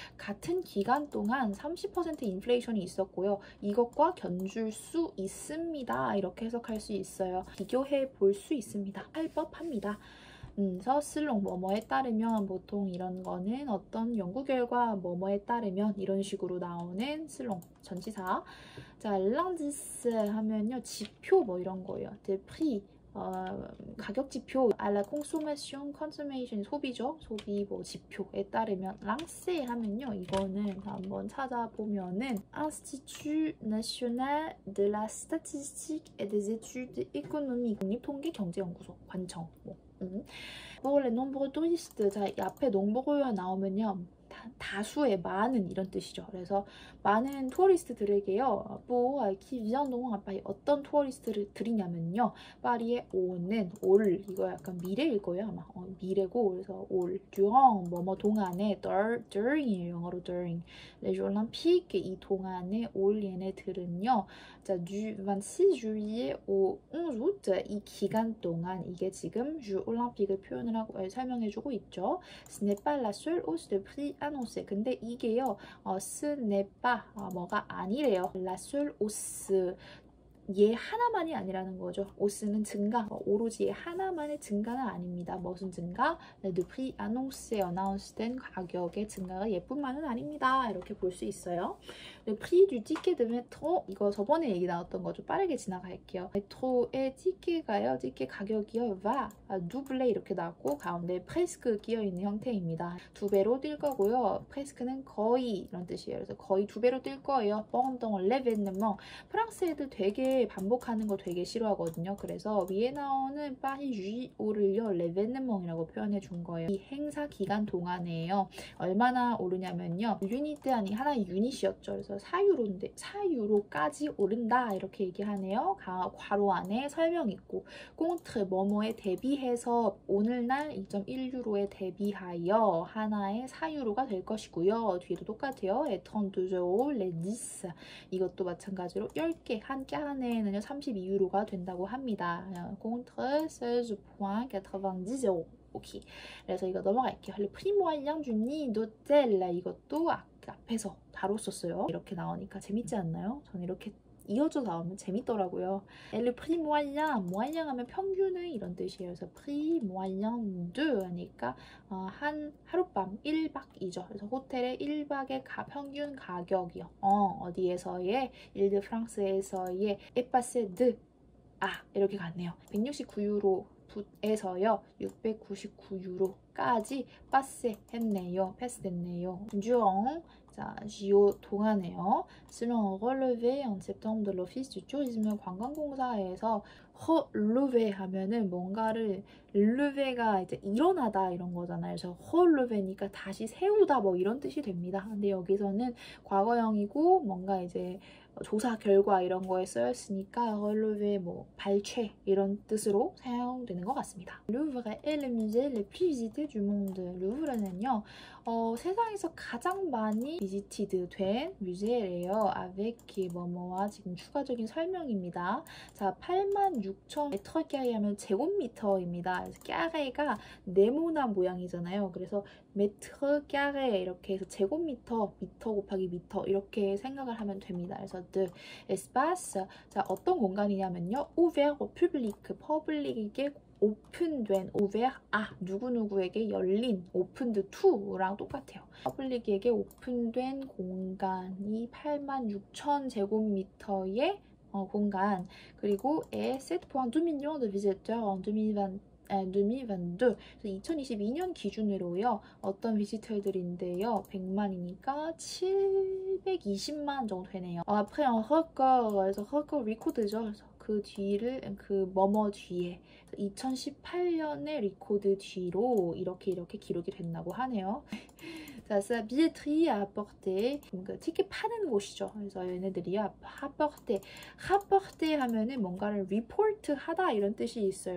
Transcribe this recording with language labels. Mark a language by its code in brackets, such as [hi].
[ko] 같은 기간 동안 30% 인플레이션이 있었고요. 이것과 견줄 수 있습니다. 이렇게 해석할 수 있어요. 비교해 볼 수 있습니다. 할 법합니다. 그래서 슬롱 뭐뭐에 따르면 보통 이런 거는 어떤 연구 결과 뭐뭐에 따르면 이런 식으로 나오는 슬롱 전치사. 자, [fr] l'indice [ko] 하면요 지표 뭐 이런 거예요. [fr] des prix [ko] 가격 지표, [fr] à la consommation, consommation [ko] 소비죠. 소비 뭐 지표에 따르면 랑세 하면요. 이거는 한번 찾아보면은 Institut National de la Statistique et des Études Économiques 국립통계경제연구소 관청 [fr] Pour les nombreux touristes, [ko] 자, 이 앞에 nombreu가 나오면요. 다수의 많은 이런 뜻이죠. 그래서 많은 투어리스트들에게요. [fr] qui vient donc à Paris. [ko] 어떤 투어리스트들이냐면요. 파리에 오는 올 이거 약간 미래일 거예요 아마. 미래고 그래서 올 durant 뭐뭐 동안에 during이에요. 영어로 during. [fr] les Jeux Olympiques [ko] 이 동안에 올 얘네들은요. 자, [fr] du 26 juillet au 11 août [ko] 이 기간 동안 이게 지금 Jeux Olympique을 표현을 하고 설명해주고 있죠. [fr] Ce n'est pas la seule hausse de prix annoncée. [ko] 근데 이게요. [fr] ce n'est pas [ko] 뭐가 아니래요. [fr] La seule hausse [ko] 얘 하나만이 아니라는 거죠. 오스는 증가, 오로지 얘 하나만의 증가는 아닙니다. 무슨 증가? [fr] Le prix annoncé, [ko] 어나운스된 가격의 증가가 얘뿐만은 아닙니다. 이렇게 볼 수 있어요. [fr] Le prix du ticket de métro, [ko] 이거 저번에 얘기 나왔던 거죠. 빠르게 지나갈게요. 메트로의 티켓가요, 티켓 가격이요, [fr] va, doubler [ko] 이렇게 나왔고 가운데 presque 끼어있는 형태입니다. 두 배로 뛸 거고요. presque는 거의 이런 뜻이에요. 그래서 거의 두 배로 뛸 거예요. [fr] pendant l'événement. [ko] 프랑스 애들 되게 반복하는 거 되게 싫어하거든요. 그래서 위에 나오는 파리 주이오를요 레베네몽이라고 표현해 준 거예요. 이 행사 기간 동안에요. 얼마나 오르냐면요. 유니트 아니 하나의 유닛이었죠. 그래서 4유로인데 4유로까지 오른다 이렇게 얘기하네요. 괄호 안에 설명 있고 꽁트 뭐뭐에 대비해서 오늘날 2.1유로에 대비하여 하나의 4유로가 될 것이고요. 뒤에도 똑같아요. 에턴 두조 레디스 이것도 마찬가지로 10개 한 개 안에는요 32유로가 된다고 합니다. [fr] contre 16.90 euros. [ko] 오케이. 그래서 이거 넘어갈게요. [fr] Le prix moyen du nid d'hôtel [ko] 이것도 앞에서 다뤘었어요. 이렇게 나오니까 재밌지 않나요? 저는 이렇게 이어져 나오면 재밌더라고요. [fr] Le prix moyen, [ko] moyen 하면 평균의 이런 뜻이에요. 그래서 [fr] prix moyen de [ko] 하니까 한 하룻밤 1박이죠. 그래서 호텔의 1박의 평균 가격이요. 어디에서의 일드 프랑스에서의 에파세 드 이렇게 갔네요. 169유로 에서요 699유로까지 패스됐네요. durant 자, JO 동안에요. [fr] selon relevé en septembre de l'Office du tourisme [ko] 관광공사에서 relevé 하면은 뭔가를 relevé가 이제 일어나다 이런 거잖아요. 그래서 relevé니까 다시 세우다 뭐 이런 뜻이 됩니다. 근데 여기서는 과거형이고 뭔가 이제 조사 결과 이런 거에 쓰였으니까 relevé 뭐 발췌 이런 뜻으로 사용되는 것 같습니다. [fr] Louvre est le musée le plus visité du monde. [ko] 루브르는요. 세상에서 가장 많이 비지티드 된 뮤제예요. avec 뭐뭐와 지금 추가적인 설명입니다. 자, 86,000 메트르 하면 제곱미터입니다. 그래서 까레가 네모난 모양이잖아요. 그래서 메트르 까레 이렇게 해서 제곱미터, 미터 곱하기 미터 이렇게 생각을 하면 됩니다. 그래서 [fr] de espace [ko] 자, 어떤 공간이냐면요. [fr] ouvert au public, [ko] 퍼블릭에게 오픈된 ouvert 누구누구에게 열린 opened to랑 똑같아요. 퍼블릭에게 오픈된 공간이 86,000 제곱미터의 공간 그리고 [fr] est 7.2 millions de visiteurs en 2022. [ko] 2022년 기준으로요. 어떤 비지터들인데요. 100만이니까 720만 정도 되네요. [fr] après un record, [ko] 그래서 record 리코드죠. 그래서 그 뒤를 그 뭐뭐 뒤에 2018년의 리코드 뒤로 이렇게 기록이 된다고 하네요. [fr] 자, sa billetterie à apporter. [ko] 그러니까 티켓 파는 곳이죠. 그래서 얘네들이요. rapporter 하면은 뭔가를 report 하다 이런 뜻이 있어요.